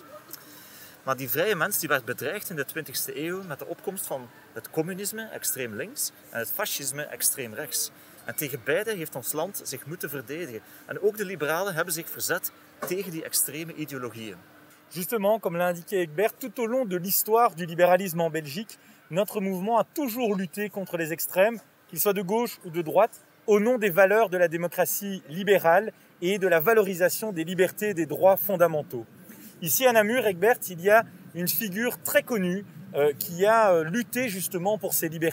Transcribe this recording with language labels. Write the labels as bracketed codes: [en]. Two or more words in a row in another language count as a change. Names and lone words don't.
[nl] Maar die vrije mens die werd bedreigd in de 20e eeuw met de opkomst van het communisme, extreem links, en het fascisme, extreem rechts. En tegen beide heeft ons land zich moeten verdedigen. En ook de liberalen hebben zich verzet tegen die extreme ideologieën. [fr] Justement, comme l'a indiqué Egbert, tout au long de l'histoire du libéralisme en Belgique, notre mouvement a toujours lutté contre les extrêmes, qu'ils soient de gauche ou de droite, au nom des valeurs de la démocratie libérale et de la valorisation des libertés et des droits fondamentaux. Ici à Namur, Egbert, il y a une figure très connue qui a lutté justement pour ces libertés.